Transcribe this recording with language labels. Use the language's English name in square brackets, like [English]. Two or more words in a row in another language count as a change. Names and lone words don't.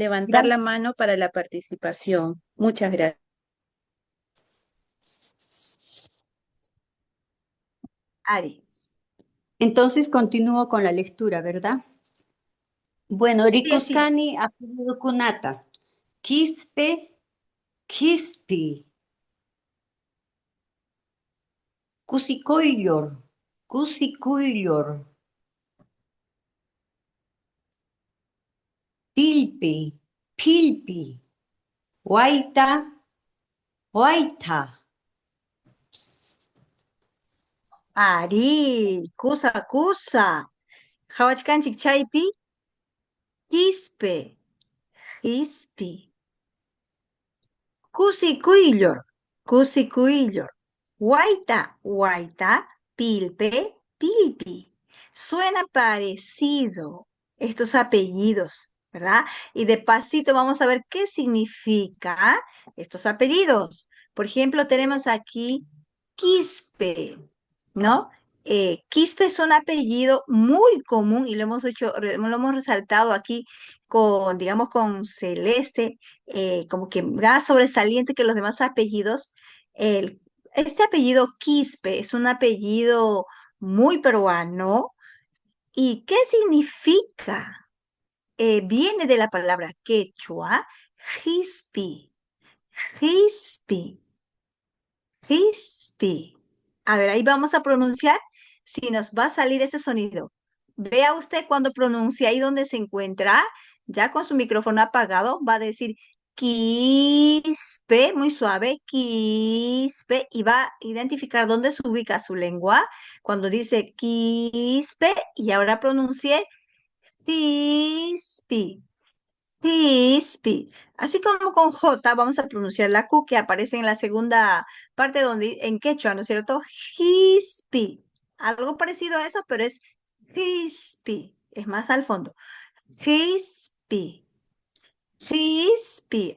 [Spanish] levantar la gracias. mano para la participación. Muchas gracias. Ari. Entonces continúo con la lectura, ¿verdad? Bueno, Sí, así es. [Quechua] Rikuskani, [Spanish] apellido Kunata. [Quechua] Quispe, Quispi. Cusicoyor, Cusicuyor. Pilpi, Pilpi. Huaita, Huaita. Ari, kusa. Hawachkanchik chaypi, quispe, quispi. Cusicuillor, cusicuillor. Guaita, pilpi. [Spanish] Suena parecido estos apellidos, ¿verdad? Y de pasito vamos a ver qué significa estos apellidos. Por ejemplo, tenemos aquí Quispe, ¿no? Quispe es un apellido muy común y lo hemos resaltado aquí con, digamos, con Celeste, como que más sobresaliente que los demás apellidos. El- este apellido Quispe es un apellido muy peruano. ¿Y qué significa? Viene de la palabra quechua, jispi, jispi, jispi. A ver, ahí vamos a pronunciar si nos va a salir ese sonido. Vea usted cuando pronuncia ahí donde se encuentra, ya con su micrófono apagado, va a decir quispe, muy suave, quispe, y va a identificar dónde se ubica su lengua cuando dice quispe, y ahora pronuncie quispi. Pispi. Así como con J, vamos a pronunciar la Q que aparece en la segunda parte donde en quechua, ¿no es cierto? Hispi. Algo parecido a eso, pero es hispi. Es más al fondo. Hispi. Hispi.